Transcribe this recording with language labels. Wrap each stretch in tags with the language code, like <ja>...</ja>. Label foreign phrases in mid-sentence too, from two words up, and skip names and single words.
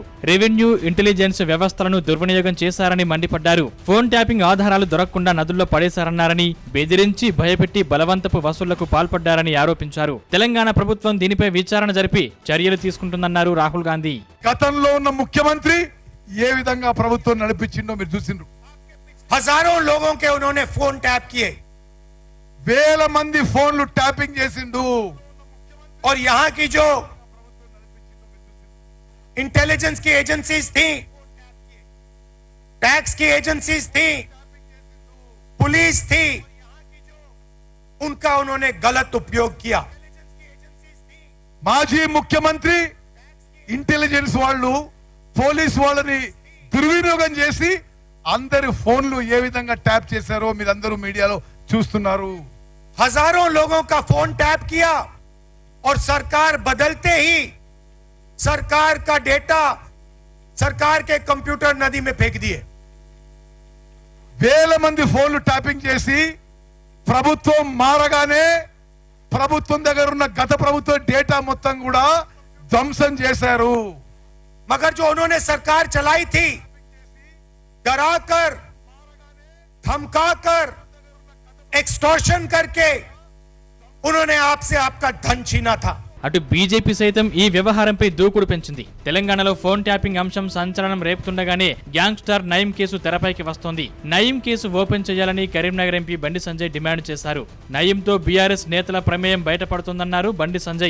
<te>రెవెన్యూ, ఇంటెలిజెన్స్ వ్యవస్థలను దుర్వినియోగం చేశారని మండిపడ్డారు.</te> <en>phone tapping</en> <te>ఆధారాలు దొరకకుండా నదుల్లో పడేశారన్నారని, బెదిరించి భయపెట్టి బలవంతపు వసూళ్లకు పాల్పడ్డారని ఆరోపించారు. తెలంగాణ ప్రభుత్వం దీనిపై విచారణ జరిపి చర్యలు తీసుకుంటుందన్నారు రాహుల్ గాంధీ. గతంలో ఉన్న ముఖ్యమంత్రి ఏ విధంగా ప్రభుత్వం నడిపించిందో మీరు చూసిండ్రు.</te> <hi>हजारों लोगों के उन्होंने</hi> <en>phone tap</en> <hi>किए,</hi> <te>వేల మంది ఫోన్లు ట్యాపింగ్ చేసిండు.</te> <hi>और यहाँ की जो इंटेलिजेंस की एजेंसीज थी, टैक्स की एजेंसीज थी, पुलिस थी, उनका उन्होंने गलत उपयोग किया.</hi> <te>మాజీ ముఖ్యమంత్రి ఇంటెలిజెన్స్ వాళ్ళు పోలీస్ వాళ్ళని దుర్వినియోగం చేసి అందరి ఫోన్లు ఏ విధంగా ట్యాప్ చేశారో మీరందరూ మీడియాలో చూస్తున్నారు.</te> <hi>हजारों लोगों का</hi> <en>phone tap</en> <hi>किया और सरकार बदलते ही सरकार का डेटा सरकार के कंप्यूटर नदी में फेंक दिए.</hi> <te>వేల మంది ఫోన్లు ట్యాపింగ్ చేసి ప్రభుత్వం మారగానే ప్రభుత్వం దగ్గర ఉన్న గత ప్రభుత్వం డేటా మొత్తం కూడా ధ్వంసం చేశారు.</te> <hi>मगर जो उन्होंने सरकार चलाई थी, डराकर, धमकाकर, एक्सटॉर्शन करके उन्होंने आपसे आपका धन छीना था.</hi> <te>అటు బీజేపీ సైతం ఈ వ్యవహారంపై దూకుడు పెంచింది. తెలంగాణలో</te> <en>phone tapping</en> <te>అంశం సంచలనం రేపుతుండగానే గ్యాంగ్స్టర్ నయీం కేసు తెరపైకి వస్తోంది. నయీం కేసు ఓపెన్ చేయాలని కరీంనగర్ ఎంపీ బండి సంజయ్ డిమాండ్ చేశారు. నయీంతో బీఆర్ఎస్ నేతల ప్రమేయం బయటపడుతుందన్నారు బండి సంజయ్.</te>